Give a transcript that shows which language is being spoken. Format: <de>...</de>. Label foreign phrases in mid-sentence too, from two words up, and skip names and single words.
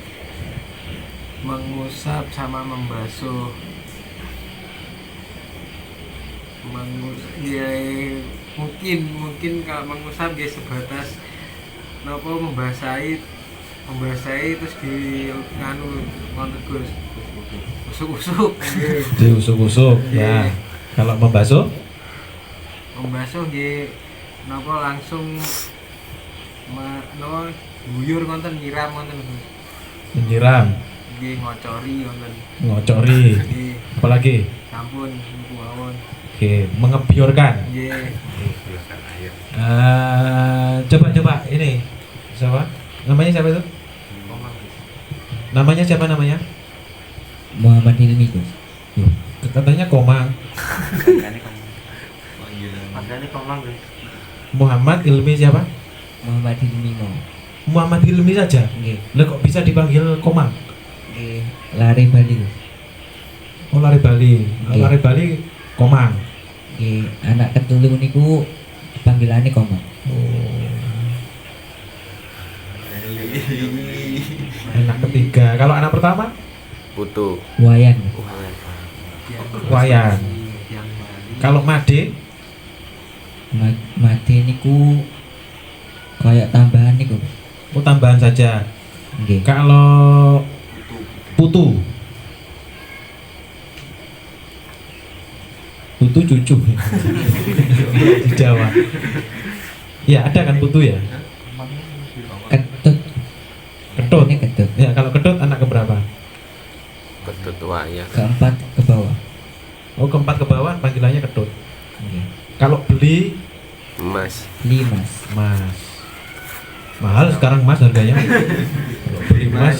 <id>Mengusap sama membasuh. Ya, mungkin kalau mengusap dia sebatas nopo membasahi terus di</id> <jv>nganu konten</jv> <id>Gus. Usuk-usuk. Diusuk-usuk ya. Kalau membasuh?</id> <jv>Membasuh nggih napa langsung napa guyur konten nyiram konten Gus. Menyiram, Nggih ngocori konten. ngocori, Nggih</jv> <id>apalagi?</id> <jv>sampun niku mawon.</jv> <id>Oke, mengebiorkan.</id> <jv>Nggih.</jv> <id>Coba ini siapa? Namanya siapa itu? Namanya siapa namanya? Muhammad Hilmi Gus. Katanya Komang. Makanya komang Gus. Muhammad Ilmi siapa? Muhammad Hilmi mau. Muhammad Ilmi saja.</id> <jv>Nggih.</jv> <id>Lah kok bisa dipanggil Komang? Nggih. Lari Bali Gus. Oh lari Bali. Oke. Lari Bali Komang.</id> <jv>Nggih, anak ketelu niku panggilannya Komang.</jv> <id>Anak ketiga. Kalau anak pertama? Putu. Wayan. Wayan. Kalau Made?</id> <jv>Mati niku kayak tambahan niku.</jv> <id>Oh tambahan saja.</id> <jv>Nggih.</jv> <id>Kalau Putu? Putu cucu di Jawa. Ya ada kan Putu ya? Ketut. Ketut. Ini ketut. Ya kalau Ketut anak keberapa? Ketut wayang. Keempat ke bawah. Oh keempat ke bawah panggilannya Ketut.</id> <jv>Nggih.</jv> <id>Kalau beli Mas. Limas. Mas. Mahal sekarang Mas harganya. Kalau beli Mas</id>